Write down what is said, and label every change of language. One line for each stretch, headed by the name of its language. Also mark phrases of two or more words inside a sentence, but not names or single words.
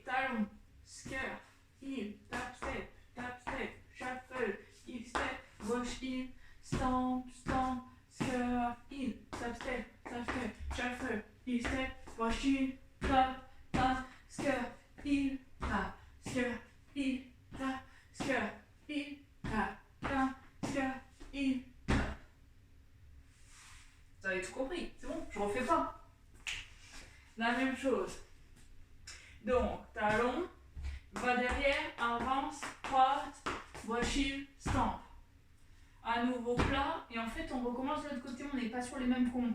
French: talon,
English: scurf, heel, tap step, shuffle, heel step, gauche heel, stomp, stomp, scurf, heel, tap step, shuffle, heel step, gauche heel, tap, tap, scurf, heel, tap, scurf, heel, tap, scurf, heel, tap, tap, scurf, heel, tap.
French: Vous avez tout compris, c'est bon, je refais pas. La même chose. Donc, talon, va derrière, avance, croise, gauche
English: heel, stomp.
French: À nouveau plat, et en fait on recommence de l'autre côté, on n'est pas sur les mêmes comptes.